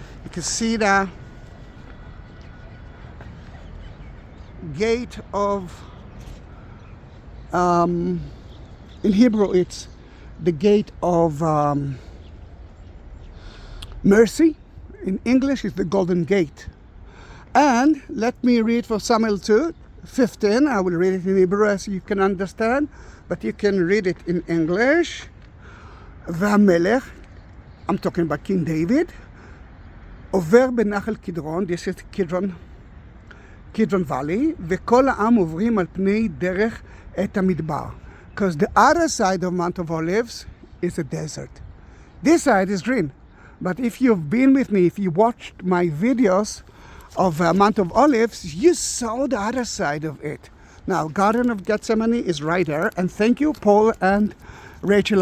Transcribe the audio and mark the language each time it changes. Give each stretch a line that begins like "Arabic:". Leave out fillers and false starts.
English: You can see the gate of, in Hebrew it's the gate of mercy. In English it's the golden gate. And let me read for Samuel 2:15. I will read it in Hebrew as you can understand, but you can read it in English.
Hebrew: והמלך,
English: I'm talking about King David,
Hebrew: עובר בנחל קדרון,
English: this is Kidron Valley,
Hebrew: וכל העם עוברים על פני דרך את המדבר.
English: Because the other side of Mount of Olives is a desert. This side is green. But if you've been with me, if you watched my videos of Mount of Olives, you saw the other side of it. Now, Garden of Gethsemane is right there. And thank you, Paul and Rachel.